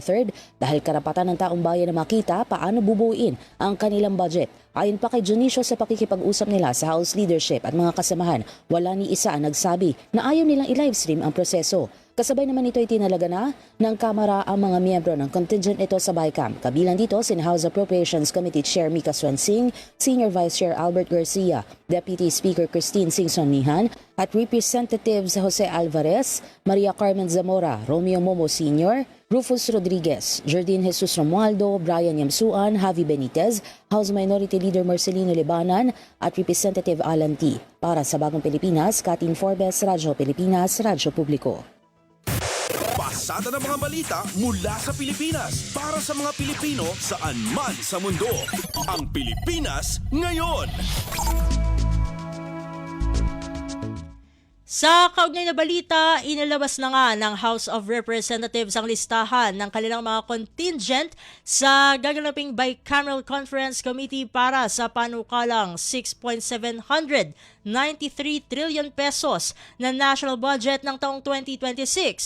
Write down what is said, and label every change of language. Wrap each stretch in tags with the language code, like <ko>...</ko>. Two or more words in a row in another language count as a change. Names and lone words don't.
<tl>III dahil karapatan ng taong bayan na makita paano bubuuin ang kanilang budget. Ayon pa kay Junicio sa pakikipag-usap nila sa House leadership at mga kasamahan, wala ni isa ang nagsabi na ayaw nilang i-livestream ang proseso. Kasabay naman ito ay tinalaga na ng Kamara ang mga miyembro ng contingent ito sa BICAM. Kabilang dito si House Appropriations Committee Chair Mika Swansing, Senior Vice Chair Albert Garcia, Deputy Speaker Christine Singson-Mihan at Representatives Jose Alvarez, Maria Carmen Zamora, Romeo Momo Sr., Rufus Rodriguez, Jordin Jesus Romualdo, Brian Yamsuan, Javi Benitez, House Minority Leader Marcelino Libanan at Representative Alan T. Para sa Bagong Pilipinas, Katin Forbes, Radyo Pilipinas, Radyo Publiko. Pasada ng mga balita mula sa Pilipinas para sa mga Pilipino saan man sa mundo. Ang Pilipinas ngayon. Sa kaugnay na balita, inilabas na nga ng House of Representatives ang listahan ng kanilang mga contingent sa gaganaping Bicameral Conference Committee para sa panukalang 6.793 trillion pesos na</tl> <en>national budget</en> <tl>ng taong 2026.</tl>